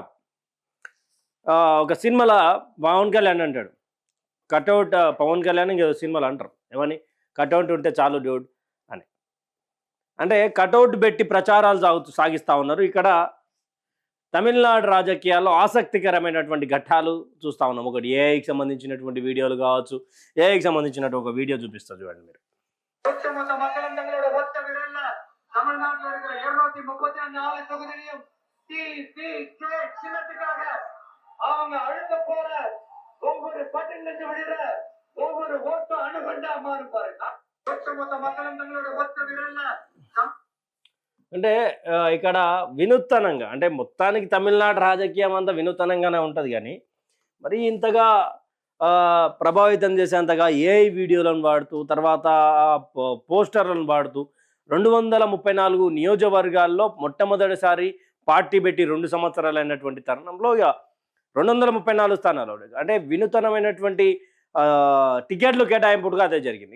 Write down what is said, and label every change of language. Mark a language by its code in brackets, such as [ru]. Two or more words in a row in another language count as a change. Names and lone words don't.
[te] ఒక సినిమాలో పవన్ కళ్యాణ్ అంటాడు, కటౌట్ పవన్ కళ్యాణ్ ఇంక సినిమాలు అంటారు ఏమని, కటౌట్ ఉంటే చాలు డ్యూడ్ అని. అంటే కటౌట్ పెట్టి ప్రచారాలు సాగిస్తూ ఉన్నారు. ఇక్కడ తమిళనాడు రాజకీయాల్లో ఆసక్తికరమైనటువంటి ఘట్టాలు చూస్తూ ఉన్నాం. ఒకటి ఏఐకి సంబంధించినటువంటి వీడియోలు కావచ్చు. ఏఐకి సంబంధించినటువంటి ఒక వీడియో చూపిస్తారు చూడండి మీరు. [ta] தமிழ்நாட்டில் இருக்கிற 234 தொகுதியிலும் சின்னத்துக்காக அவங்க அழுத்த போற ஒவ்வொரு பட்டியலிருந்து விடுற ஒவ்வொரு ஓட்டும் அணுகண்டா மாறும் பாருங்க. ஒட்டுமொத்த மக்களும் தங்களோட ஒத்த விரல்ல [te] అంటే ఇక్కడ వినూత్నంగా, అంటే మొత్తానికి తమిళనాడు రాజకీయం అంతా వినూత్నంగానే ఉంటుంది, కానీ మరి ఇంతగా ప్రభావితం చేసేంతగా ఏఐ వీడియోలను వాడుతూ, తర్వాత పోస్టర్లను వాడుతూ 234 నియోజకవర్గాల్లో మొట్టమొదటిసారి పార్టీ పెట్టి 2 సంవత్సరాలు అయినటువంటి తరుణంలో ఇక 234 స్థానాలు, అంటే వినూతనమైనటువంటి టికెట్లు కేటాయింపుగా అదే జరిగింది.